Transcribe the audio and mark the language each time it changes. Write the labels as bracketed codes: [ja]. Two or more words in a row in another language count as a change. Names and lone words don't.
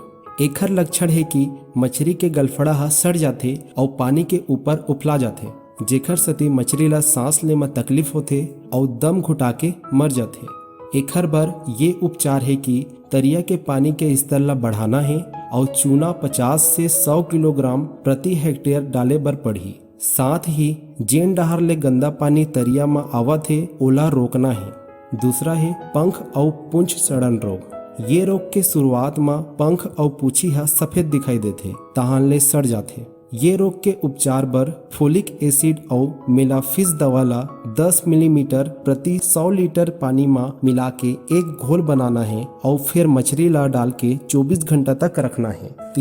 [hne] एखर लक्षण है कि मछली के गलफड़ा सड़ जाथे और पानी के ऊपर उफला जाथे जेखर सेती मछली ला सांस ले में तकलीफ होथे और दम घुटा के मर जाथे। एखर बर ये उपचार है कि तरिया के पानी के स्तर ला बढ़ाना है और चूना 50 से 100 किलोग्राम प्रति हेक्टेयर डाले बर पड़ही। साथ ही जेन डहर ले गंदा पानी तरिया में आवत है ओला रोकना है। दूसरा है पंख और पूंछ सड़न रोग। ये रोग के शुरुआत में पंख और पूछी सफेद दिखाई देते तहान ले सड़ जाते। ये रोग के उपचार बर फोलिक एसिड और मेलाफिस दवा ला 10 मिलीमीटर प्रति 100 लीटर पानी में मिला के एक घोल बनाना है और फिर मछली ला डाल के 24 घंटा तक रखना है।